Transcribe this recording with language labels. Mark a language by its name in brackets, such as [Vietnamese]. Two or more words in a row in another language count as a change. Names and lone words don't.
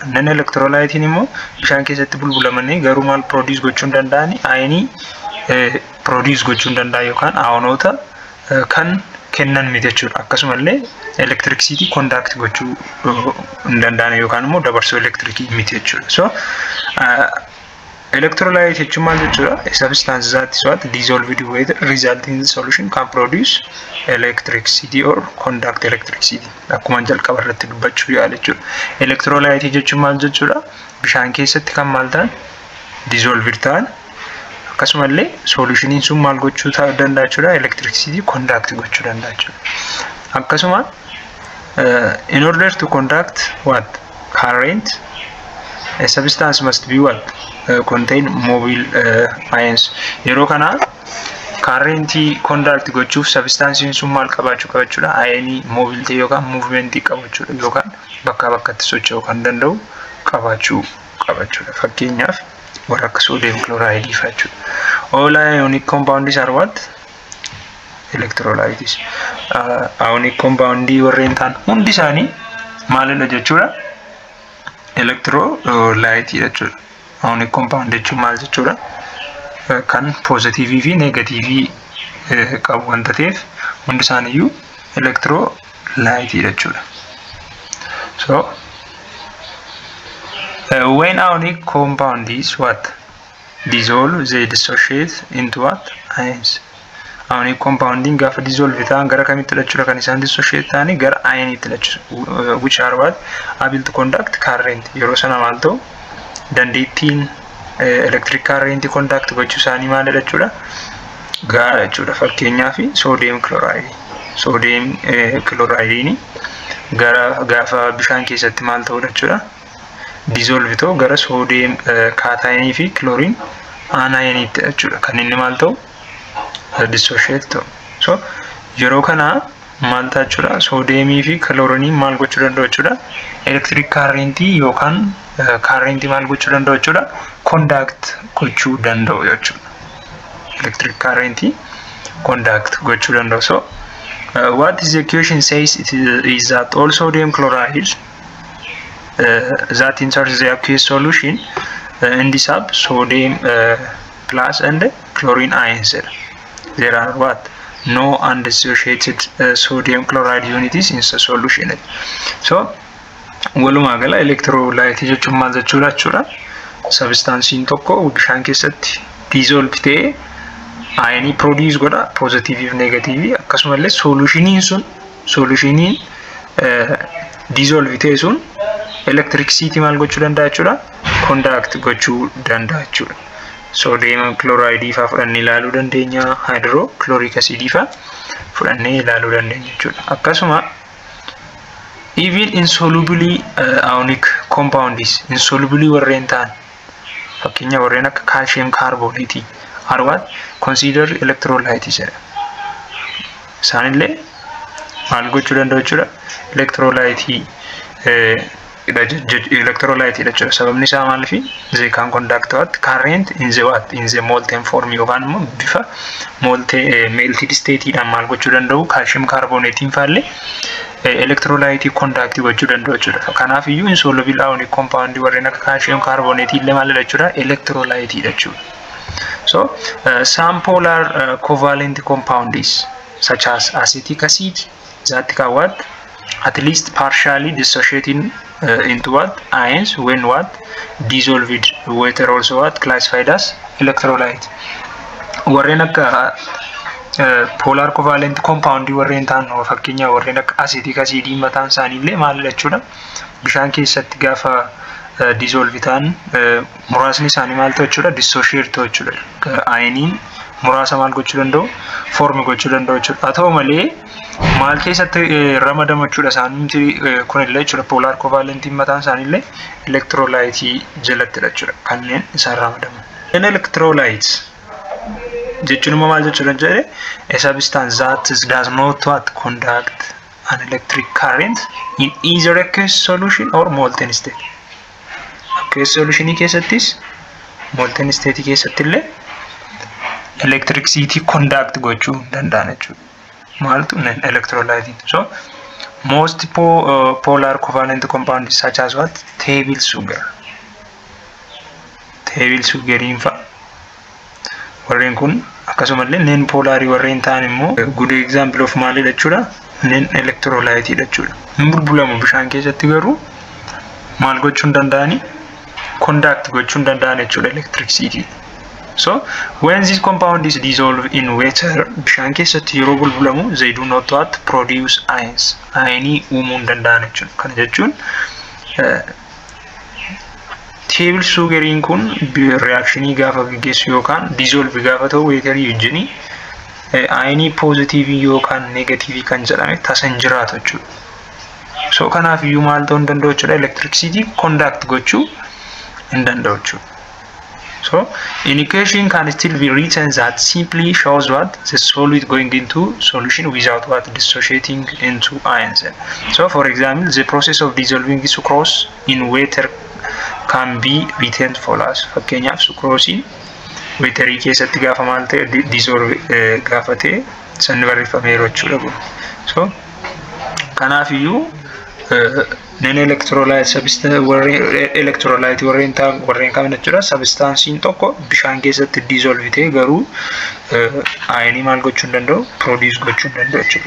[English] Non electrolyte [Oromo] immoo bishaan keessatti bulbulamanii garuu maal produce gochuu hin danda'ani ayinii produce gochuu hin danda'an yookaan ayonoota kan kennan miti jechuudha. Akkasumallee [English] electricity conduct [Oromo] gochuu hin danda'an yookaan immoo dabarsoo electricii miti jechuudha. [English] So electrolyte [Oromo] jechuun maal jechuudha [English] a substance that is what dissolved in water resulting in the solution can produce electricity or conduct electricity. [Oromo] Akkuma jalqaba irratti dubbachuu yaala jechuudha. Electrolyte jechuun maal jechuudha bishaan keessatti kan maal ta'an dissolved ta'an akkasumallee solutioniin sun maal gochuu danda'a jechuudha [English] electricity conduct [Oromo] gochuu danda'a jechuudha. [English] Akkasuma in order to conduct what current a substance must be what contain mobile ions. [Oromo] Yeroo kana currentii conduct gochuuf substancein sun maal qabaachuu qaba jechuudha ayinii mobile ta'e yookaan movement qabaachuu yookaan bakka bakkatti socho'uu kan danda'u qabaachuu qaba jechuudha. Fakkeenyaaf warra akka [English] sodium chloride [Oromo] fa'a jechuudha. [English] All ionic compounds are what electrolytes. Ionic compound [Oromo] warreen ta'an hundi isaanii maalidha jechuudha electrolyte jechuudha. [English] ionic compound [Oromo] jechuun maal jechuudha? Kan positive fi negative qabu wanta ta'eef hundi isaaniiyyuu electrolyte jechuudha. [English] So when ionic compound is what? Dissolve, they dissociate into what? [Oromo] Ions. [English] Ionic compounding [Oromo] gaafa dissolve ta'an gara kamitti jechuudha kan isaan dissociate ta'anii gara ionitti jechuudha, [English] which are what? Able to conduct current. [Oromo] Yeroo sana maal ta'u dandeettiin [English] electric current conduct [Oromo] gochuu isaanii maal jechuudha? Gaara jechuudha. Fakkeenyaaf [English] sodium chloride. Sodium chloride [Oromo] gara gaafa bishaan keessatti maal ta'u jechuudha? Dissolve ta'u gara [English] sodium cation [Oromo] fi chlorine anionitti jechuudha. Kan inni maal ta'u? Dissociate ta'u. So yeroo kana maal ta'a jechuudha? Sodium fi chlorine maal gochuu danda'u jechuudha? [English] Electric current [Oromo] yookaan current maal gochuu danda'u jechuudha? Conduct gochuu danda'u jechuudha. [English] Electric current conduct [Oromo] gochuu danda'u. [English] So what is the equation says is that all sodium chloride that enters the aqueous solution ends up sodium plus and chlorine ions. There are what? No undissociated sodium chloride unities in the solution. [Oromo] So walumaa gala electrolyte jechuun maal jechuudha? Substancein tokko bishaan keessatti dissolve ta'ee ion produce godha, positive fi negative. Akkasumallee solutioniin dissolve ta'e sun electricity maal gochuu danda'a jechuudha? Conduct gochuu danda'a jechuudha. [English] Sodium chloride [Oromo] fa fudhannee ilaaluu dandeenya, [English] hydrochloric acid [Oromo] fa fudhannee ilaaluu dandeenya jechuudha. [English] Akkasuma even insolubly ionic compounds, insolubly [Oromo] warreen ta'an fakkeenya warreen akka [English] calcium carbonate are what? Consider electrolytes. [Oromo] Isaanillee maal gochuu danda'u jechuudha? Electrolyte jechuudha. Sababni isaa maaliifi? [English] They can conduct what? Current in the what? In the molten form [Oromo] yookaan immoo bifa [English] melted state [Oromo] dhaan maal gochuu danda'u? Calcium carbonate faallee [English] electrolyte conduct [Oromo] gochuu danda'u jechuudha. Kanaaf iyyuu [English] insoluble ionic compound [Oromo] warreen akka [English] calcium carbonate [Oromo] illee maal jechuudha? Electrolyte jechuudha. [English] So some polar covalent compounds such as acetic acid that can what? At least partially dissociating into what? Ions when what? Dissolved water also what? Classified as electrolyte. [Oromo] Warreen akka [English] polar covalent compound [Oromo] warreen ta'an fakkeenya warreen akka [English] acetic acid [Oromo] mataan isaaniillee maal jechuudha? Bishaan keessatti gaafa dissolve ta'an muraasni isaanii maal ta'u jechuudha? Dissociate ta'u jechuudha. Ioniin muraasa maal gochuu danda'u? Form gochuu danda'u jechuudha. Haa ta'u malee maal keessatti ramadama jechuudha isaaniimti kunillee jechuudha? [English] Polar covalent [Oromo] mataan isaaniillee electrolyte jalatti jechuudha kanneen isaan ramadaman. Electrolytes jechuun immoo maal jechuudha jedhee? [English] A substance that does not what? Conduct an electric current in either aqueous solution or molten state. Aqueous solution [Oromo] keessattis [English] molten state [Oromo] keessattillee [English] electricity conduct [Oromo] gochuu danda'an jechuudha. Maaltu electrolyte. [English] So most polar covalent compounds such as what? Table sugar. Table sugar [Oromo] fa warreen kun akkasumallee [English] non polar [Oromo] warreen ta'an immoo [English] good example of [Oromo] maal jechuudha? [English] Non electrolyte [Oromo] jechuudha. Hin bulbulamu bishaan keessatti garuu maal gochuu danda'ani? Conduct gochuu danda'an jechuudha electricity. [English] So when this compound is dissolved in water, [Oromo] bishaan keessatti yeroo bulbulamu [English] they do not what? Produce ions. [Oromo] Ioni uumuu danda'an jechuudha. Kana jechuun table sugariin kun reactionii gaafa gaggeessu yookaan dissolve gaafa ta'u waterii wajjin ioni positive yookaan negative kan jedhame tasa hin jiraatu jechuudha. So kanaaf iyyuu maal ta'uu hin danda'u jechuudha? [English] Electricity conduct [Oromo] gochuu hin danda'u jechuudha. [English] So an equation can still be written that simply shows what? The solid going into solution without what? Dissociating into ions. So for example, the process of dissolving sucrose in water can be written for us. [Oromo] Fakkeenyaaf sucrose waterii keessatti gaafa maal ta'e dissolve gaafa ta'e sanni barreeffamee jechuudha. So kanaaf iyyuu [English] non electrolyte substance electrolyte [Oromo] warreen kam jechuudha substance tokko bishaan keessatti dissolve ta'e garuu ion maal gochuu danda'u produce gochuu danda'u jechuudha.